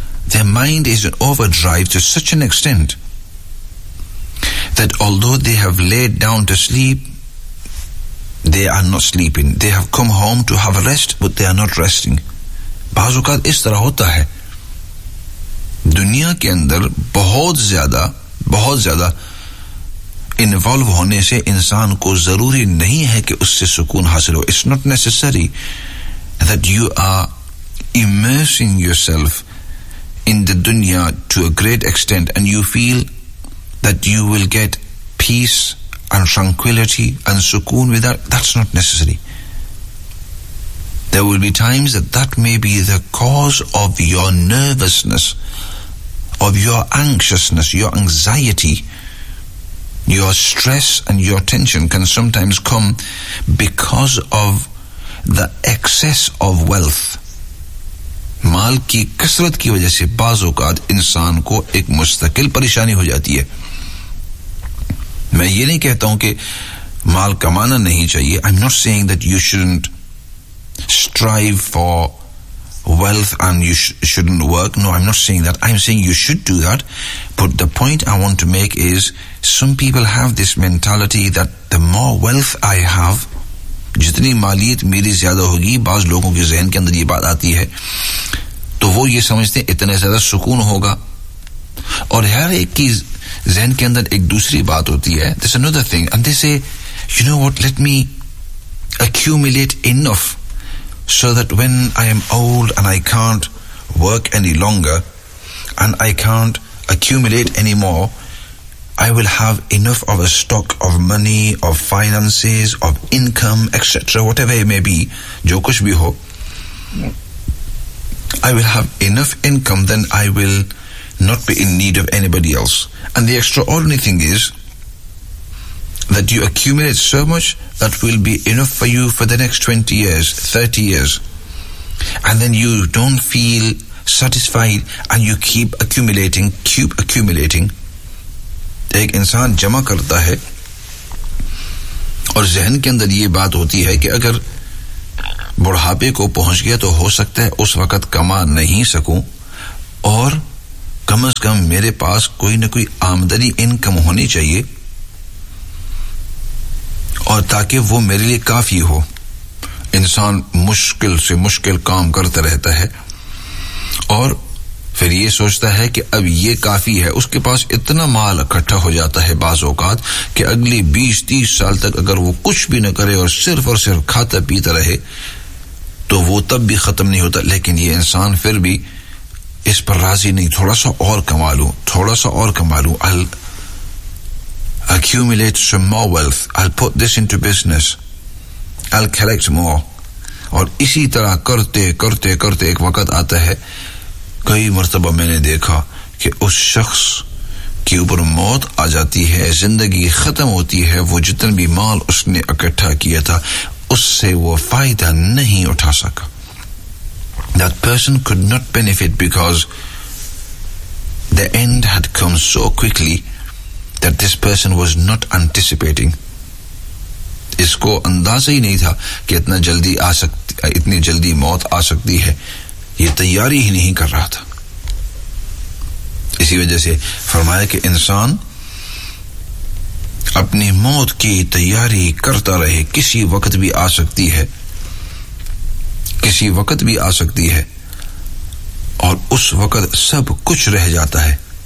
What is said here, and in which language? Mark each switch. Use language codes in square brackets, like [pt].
[en] Their mind is in overdrive to such an extent that although they have laid down to sleep, they are not sleeping. They have come home to have a rest, but they are not resting. [ur] بعض اوقات اس طرح ہوتا ہے دنیا کے اندر بہت زیادہ بہت زیادہ انوالو ہونے سے انسان کو ضروری نہیں ہے کہ اس سے سکون حاصل ہو. [en] It's not necessary that you are immersing yourself in the dunya to a great extent and you feel that you will get peace and tranquility and sukoon with that. That's not necessary. There will be times that that may be the cause of your nervousness, of your anxiousness, your anxiety. Your stress and your tension can sometimes come because of the excess of wealth. [ur] مال کی کثرت کی وجہ سے بعض اوقات انسان کو ایک مستقل پریشانی ہو جاتی ہے. میں یہ نہیں کہتا ہوں کہ مال کمانا نہیں چاہیے. [en] I'm not saying that you shouldn't strive for wealth and you shouldn't work. No, I'm not saying that. I'm saying you should do that. But the point I want to make is some people have this mentality that the more wealth I have, [ur] جتنی مالیت میری زیادہ ہوگی, بعض لوگوں کے ذہن کے اندر یہ بات آتی ہے, تو وہ یہ سمجھتے ہیں اتنے زیادہ سکون ہوگا. اور ہر ایک کی ذہن کے اندر ایک دوسری بات ہوتی ہے. [en] There's another thing and they say, you know what, let me accumulate enough so that when I am old and I can't work any longer and I can't accumulate anymore, I will have enough of a stock of money, of finances, of income, etc., whatever it may be, [ur] جو کچھ بھی ہو, [en] I will have enough income, then I will not be in need of anybody else. And the extraordinary thing is that you accumulate so much that will be enough for you for the next 20 years, 30 years. And then you don't feel satisfied and you keep accumulating, keep accumulating. [ur] ایک انسان جمع کرتا ہے اور ذہن کے اندر یہ بات ہوتی ہے کہ اگر بڑھاپے کو پہنچ گیا تو ہو سکتا ہے اس وقت کما نہیں سکوں, اور کم از کم میرے پاس کوئی نہ کوئی آمدنی انکم ہونی چاہیے اور تاکہ وہ میرے لیے کافی ہو. انسان مشکل سے مشکل کام کرتا رہتا ہے اور پھر یہ سوچتا ہے کہ اب یہ کافی ہے. اس کے پاس اتنا مال اکٹھا ہو جاتا ہے بعض اوقات کہ اگلی 20-30 سال تک اگر وہ کچھ بھی نہ کرے اور صرف کھاتا پیتا رہے تو وہ تب بھی ختم نہیں ہوتا. لیکن یہ انسان پھر بھی اس پر راضی نہیں, تھوڑا سا اور کما لوں, تھوڑا سا اور کما لوں. [en] I'll accumulate some more wealth, I'll put this into business, I'll collect more. [ur] اور اسی طرح کرتے کرتے کرتے ایک وقت آتا ہے, کئی مرتبہ میں نے دیکھا کہ اس شخص کے اوپر موت آ جاتی ہے, زندگی ختم ہوتی ہے, وہ جتن بھی مال اس نے اکٹھا کیا تھا اس سے وہ فائدہ نہیں اٹھا سکا. [en] That person could not benefit because the end had come so quickly that this person was not anticipating. [ur] اس کو اندازہ ہی نہیں تھا کہ اتنا جلدی آ سکتی, اتنی جلدی موت آ سکتی ہے, یہ تیاری ہی نہیں کر رہا تھا. اسی وجہ سے فرمایا کہ انسان اپنی موت کی تیاری کرتا رہے, کسی وقت بھی آ سکتی ہے, کسی وقت بھی آ سکتی ہے, اور اس وقت سب کچھ رہ جاتا ہے.